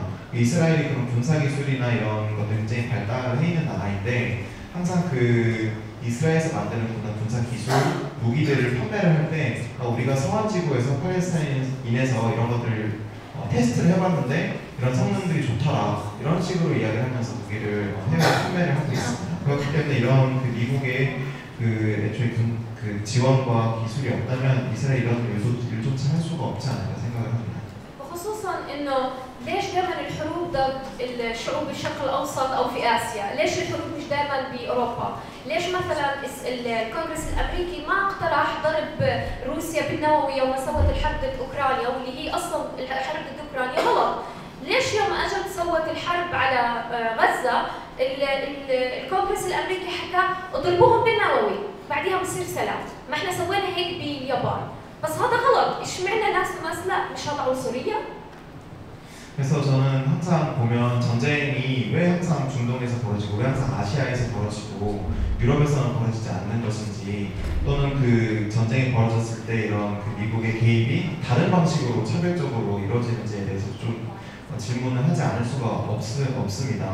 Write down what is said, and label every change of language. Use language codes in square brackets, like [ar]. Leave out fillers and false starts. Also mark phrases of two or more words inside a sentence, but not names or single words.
[ko] 이스라엘이 그런 군사 기술이나 이런 것들 굉장히 발달해 있는 나라인데, 항상 이스라엘에서 만드는 군사 기술, 무기들을 판매를 할 때 우리가 서한지구에서 팔레스타인에서 이런 것들을 테스트를 해봤는데 이런 성능들이 좋더라, 이런 식으로 이야기를 하면서 무기를 해외에 판매를 하고 있습니다. 그렇기 때문에 이런 미국의 애초에 지원과 기술이 없다면 이스라엘 이런 일조차 할 수가 없지 않을까 생각을 합니다. [ar] وخصوصا انه ليش دائما الحروب ضد الشعوب الشرق الاوسط او في اسيا؟ ليش الحروب مش دائما باوروبا؟ ليش مثلا الكونغرس الامريكي ما اقترح ضرب روسيا بالنووي يوم سوت الحرب ضد اوكرانيا واللي هي اصلا الحرب ضد اوكرانيا غلط؟ ليش يوم اجت سوت الحرب على غزه الكونغرس الامريكي حكى اضربوهم بالنووي بعدها بصير سلام؟ ما احنا سوينا هيك باليابان، بس هذا غلط. اشمعنى ناس لا مش هذا عنصريه؟ [ko] 그래서 저는 항상 보면 전쟁이 왜 항상 중동에서 벌어지고 왜 항상 아시아에서 벌어지고 유럽에서는 벌어지지 않는 것인지 또는 그 전쟁이 벌어졌을 때 이런 그 미국의 개입이 다른 방식으로 차별적으로 이루어지는지에 대해서 좀 질문을 하지 않을 수가 없습니다.